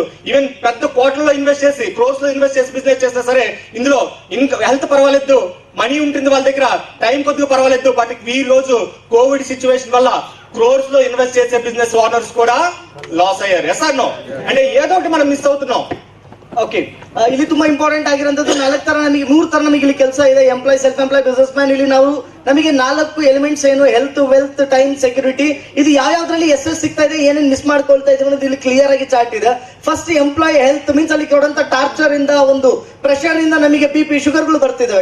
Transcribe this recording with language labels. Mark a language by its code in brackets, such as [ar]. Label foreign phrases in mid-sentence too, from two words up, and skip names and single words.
[te] ఈవెన్ పెద్ద కోట్లలో ఇన్వెస్ట్ చేసి, క్రోర్స్ లో ఇన్వెస్ట్ చేసి బిజినెస్ చేసినా సరే ఇందులో హెల్త్ పర్వాలేదు, మనీ ఉంటుంది వాళ్ళ దగ్గర, టైం కొద్దిగా పర్వాలేదు. బట్ ఈ రోజు [en] Covid situation [te] వల్ల క్రోర్స్ లో ఇన్వెస్ట్ చేసే [en] business owners [te] కూడా లాస్ అయ్యారు. [en] yes or no? [te] అంటే ఏదో ఒకటి మనం మిస్ అవుతున్నాం. [kn] ಓಕೆ, ಇಲ್ಲಿ ತುಂಬಾ ಇಂಪಾರ್ಟೆಂಟ್ ಆಗಿರೋದು 4 ತರ, ನಮಗೆ 3 ತರ ನಮಗೆ ಇಲ್ಲಿ ಕೆಲಸ ಇದೆ. [en] Employ, self employ, business man. [kn] ಇಲ್ಲಿ ನಮಗೆ 4 ಎಲಿಮೆಂಟ್ಸ್ ಏನು, [en] health, wealth, time, security. [kn] ಇದು ಯಾವ್ಯಾವ್ದ್ರಲ್ಲಿ ಎಸ್ ಸಿಗ್ತಾ ಇದೆ, ಏನೇನು ಮಿಸ್ ಮಾಡ್ಕೊಳ್ತಾ ಇದೆ ಅನ್ನೋದು ಇಲ್ಲಿ ಕ್ಲಿಯರ್ ಆಗಿ ಚಾರ್ಟ್ ಇದೆ. [en] first employ health means [kn] ಅಲ್ಲಿ ಕೊಡುವಂತ ಟಾರ್ಚರ್ ಇಂದ, ಒಂದು ಪ್ರೆಷರ್ ಇಂದ ನಮಗೆ BP, ಶುಗರ್ಗಳು ಬರ್ತಿದ್ದಾವೆ.